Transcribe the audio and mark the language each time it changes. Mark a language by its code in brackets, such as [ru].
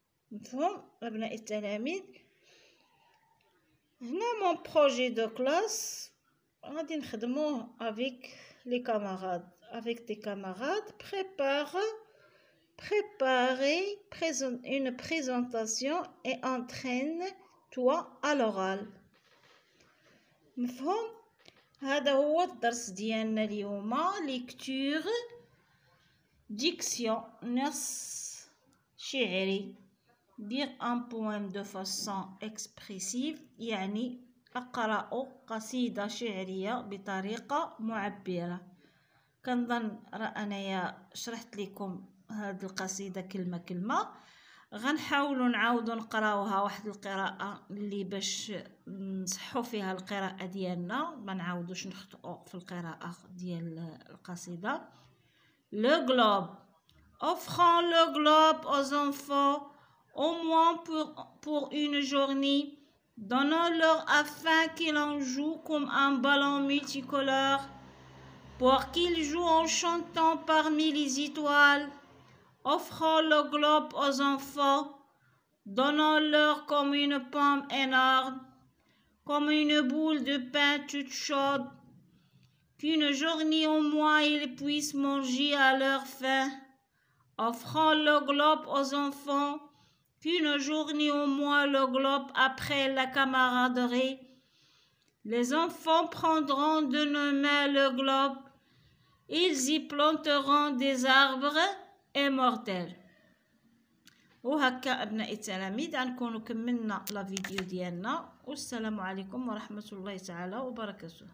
[ar] مفهوم أبناء التلاميذ؟ هنا [fr] mon projet de classe [ar] غادي نخدموه [fr] avec les camarades. Avec tes camarades, préparer une présentation et entraîne-toi à l'oral. [ar] مفهوم؟ هذا هو الدرس ديالنا اليوم. ليكتور ديكسيون نص شعري. [fr] dire un poème de façon expressive [ar] يعني أقرأ قصيدة شعرية بطريقة معبرة. كنظن أنايا شرحت لكم هذه القصيدة كلمة كلمة. غنحاولوا نعاودوا نقراوها واحد القراءه اللي باش نصحوا فيها القراءه ديالنا، ما نعاودوش نخطئوا في القراءه ديال القصيده. [fr] Le globe. Offrons le globe aux enfants au moins pour une journée. Donnons-leur afin qu'ils en jouent comme un ballon multicolore, pour qu'ils jouent en chantant parmi les étoiles. Offrons le globe aux enfants, donnons-leur comme une pomme énorme, comme une boule de pain toute chaude, qu'une journée au moins ils puissent manger à leur faim. Offrons le globe aux enfants, qu'une journée au moins le globe après la camaraderie. Les enfants prendront de nos mains le globe, ils y planteront des arbres immortels. [ar] وهكا أبناء التلاميذ غنكونوا كملنا لا فيديو ديالنا، والسلام عليكم ورحمة الله تعالى وبركاته.